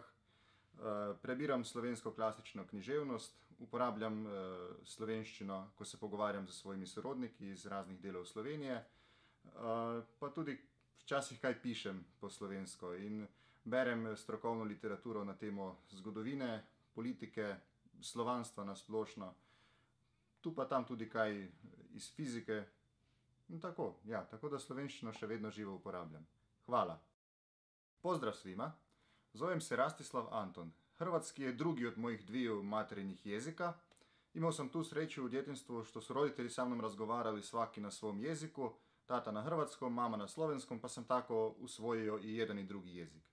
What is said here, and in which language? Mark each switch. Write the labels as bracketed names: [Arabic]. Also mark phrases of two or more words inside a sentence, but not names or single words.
[Slovenian] Prebiram slovensko klasično književnost, uporabljam slovenščino, ko se pogovarjam z svojimi sorodniki iz raznih delov Slovenije, pa tudi včasih kaj pišem po slovensko in berem strokovno literaturo na temo zgodovine, politike, slovanstva na splošno, tu pa tam tudi kaj iz fizike. Tako da slovenščino še vedno živo uporabljam. Hvala. [Croatian] Pozdrav svima. Zovem se Rastislav Anton. Hrvatski je drugi od mojih dviju materinjih jezika. Imao sam tu sreću u djetinjstvu što su roditelji sa mnom razgovarali svaki na svom jeziku, tata na hrvatskom, mama na slovenskom, pa sam tako usvojio i jedan i drugi jezik.